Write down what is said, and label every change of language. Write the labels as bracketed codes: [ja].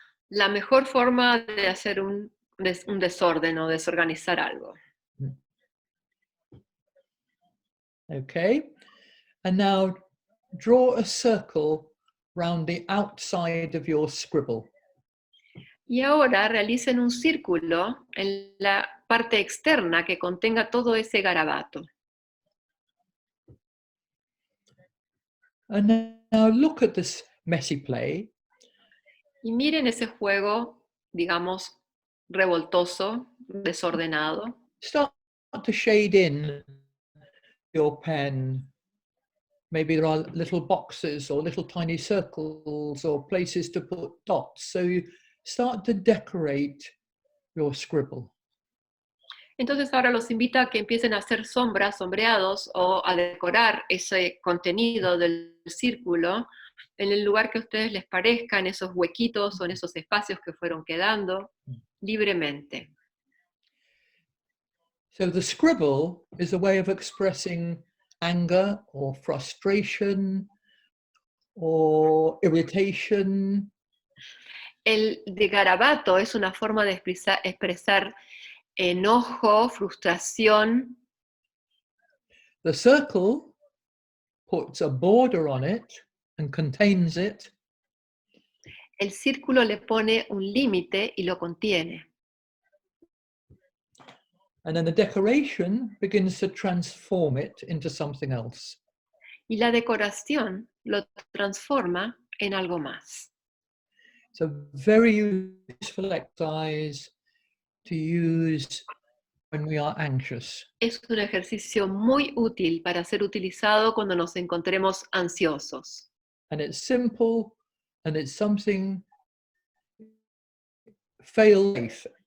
[es] La mejor forma de hacer un desorden o desorganizar algo. [en] Okay, and now draw a circle round the outside of your scribble. [es] Y ahora realicen un círculo en la parte externa que contenga todo ese garabato. [en] And now look at this messy play. [es] Y miren ese juego, digamos, revoltoso, desordenado. [en] Start to shade in your pen. Maybe there are little boxes or little tiny circles or places to put dots. So you start to decorate your scribble. [es] Entonces ahora los invito a que empiecen a hacer sombras, sombreados, o a decorar ese contenido del círculo en el lugar que a ustedes les parezca, en esos huequitos o en esos espacios que fueron quedando libremente. [en] So the scribble is a way of expressing anger or frustration or irritation. [es] El de garabato es una forma de expresar enojo, frustración. [en] The circle puts a border on it and contains it. [es] El círculo le pone un límite y lo contiene. [en] And then the decoration begins to transform it into something else. [es] Y la decoración lo transforma en algo más. [en] It's a very useful exercise to use when we are anxious. [es] Es un ejercicio muy útil para ser utilizado cuando nos encontremos ansiosos. [en] And it's simple and it's something fail-safe.